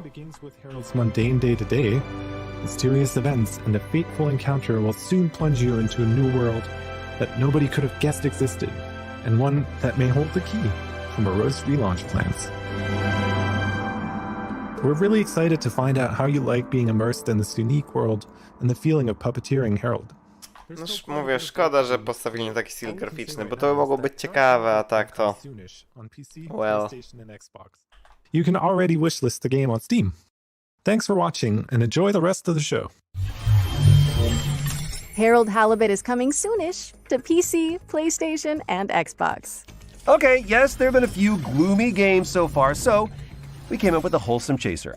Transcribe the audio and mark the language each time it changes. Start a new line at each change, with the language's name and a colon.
English: Begins with Harold's mundane day-to-day. Mysterious events and a fateful encounter will soon plunge you into a new world that nobody could have guessed existed, and one that may hold the key to Moreau's relaunch plans. We're really excited to find out how you like being immersed in this unique world and the feeling of puppeteering Harold.
Polish: No mówię, szkoda, że postawili taki styl graficzny, bo to by mogło być ciekawe, a tak to...
English: Well... You can already wishlist the game on Steam. Thanks for watching, and enjoy the rest of the show. Harold Halibut is coming soonish to PC, PlayStation, and Xbox. Okay, yes, there have been a few gloomy games so far, so we came up with a wholesome chaser.